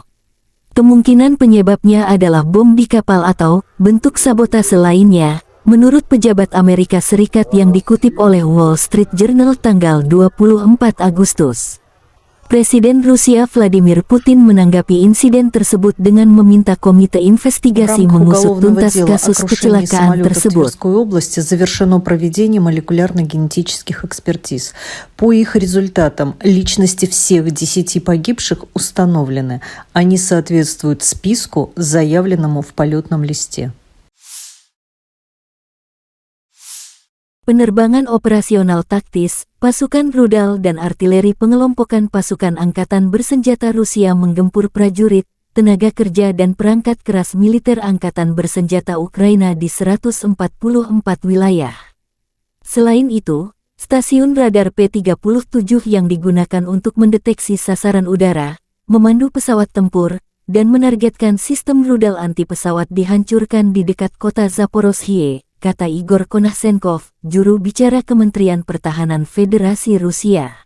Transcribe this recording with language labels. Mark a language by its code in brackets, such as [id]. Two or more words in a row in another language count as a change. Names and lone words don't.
[id] Kemungkinan penyebabnya adalah bom di kapal atau bentuk sabotase lainnya, menurut pejabat Amerika Serikat yang dikutip oleh Wall Street Journal tanggal 24 Agustus. Presiden Rusia Vladimir Putin menanggapi insiden tersebut dengan meminta komite investigasi mengusut tuntas kasus kecelakaan tersebut. [ru] В Тверской области завершено проведение молекулярно-генетических экспертиз. По их результатам личности всех 10 погибших установлены. Они соответствуют списку, заявленному в полетном листе. [id] Penerbangan operasional taktis, pasukan rudal dan artileri pengelompokan pasukan angkatan bersenjata Rusia menggempur prajurit, tenaga kerja dan perangkat keras militer angkatan bersenjata Ukraina di 144 wilayah. Selain itu, stasiun radar P-37 yang digunakan untuk mendeteksi sasaran udara, memandu pesawat tempur, dan menargetkan sistem rudal anti-pesawat dihancurkan di dekat kota Zaporozhye, kata Igor Konashenkov, juru bicara Kementerian Pertahanan Federasi Rusia.